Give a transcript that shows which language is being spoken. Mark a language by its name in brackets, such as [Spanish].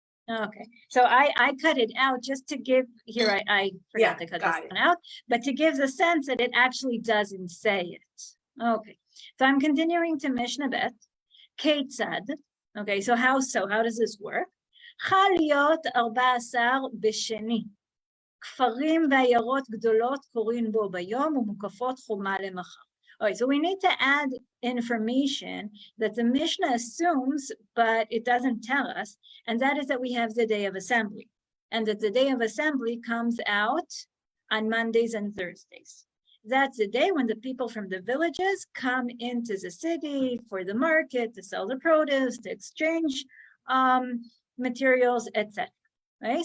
[English] Okay, so I cut it out just to give, here I forgot to cut this one out, but to give the sense that it actually doesn't say it. Okay, so I'm continuing to Mishnah Bet. Ketzad. Okay, so how does this work? [Hebrew] Chaliot 14 בשני. כפרים ועיירות גדולות קוראים בו ביום ומוקפות חומה למחר. [English] All right, so we need to add information that the Mishnah assumes, but it doesn't tell us, and that is that we have the day of assembly, and that the day of assembly comes out on Mondays and Thursdays. That's the day when the people from the villages come into the city for the market, to sell the produce, to exchange materials, etc. Right?